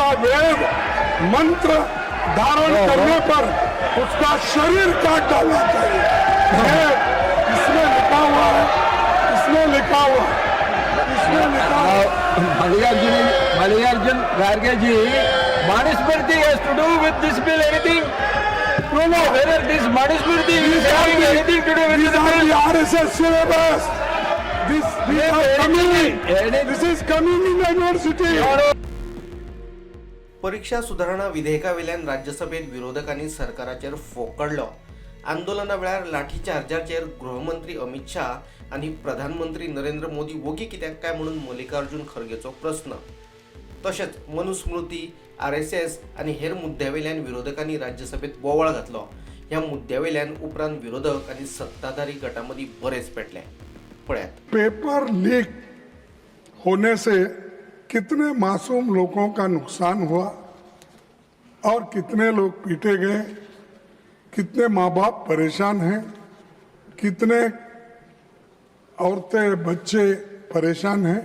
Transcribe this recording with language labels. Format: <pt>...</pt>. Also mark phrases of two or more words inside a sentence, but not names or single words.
<hi>वेद मंत्र धारण करने पर उसका शरीर काट डालना चाहिए। ये इसमें लिखा हुआ है, इसमें लिखा हुआ है, इसमें लिखा हुआ है।</hi> <en>Mallikarjun Kharge ji, Manusmriti has to do with this bill anything? No, whether this Manusmriti is having anything to do with These this are bill? the RSS syllabus. This is coming in university.</en> <kok>परीक्षा सुधारणा विधेयकावेल्यान राज्यसभेत विरोधकांनी सरकाराचेर फोकडलो। आंदोलना वेळार लाठीचार्जाचेर गृहमंत्री अमित शाह आणि प्रधानमंत्री नरेंद्र मोदी वगी कित्याक काय म्हणून मल्लिकार्जुन खरगेचो प्रश्न। तशेंच मनुस्मृती, RSS आणि हेर मुद्द्यावेल्यान विरोधकांनी राज्यसभेत बोवाळ घातलो। ह्या मुद्द्यावेल्यान उपरांत विरोधक आणि सत्ताधारी गटांमदी बरेच पेटले। पळयात।</kok> <hi>पेपर लीक होने से कितने मासूम लोगों का नुकसान हुआ और कितने लोग पीटे गए, कितने माँ बाप परेशान हैं, कितने औरतें बच्चे परेशान हैं।</hi>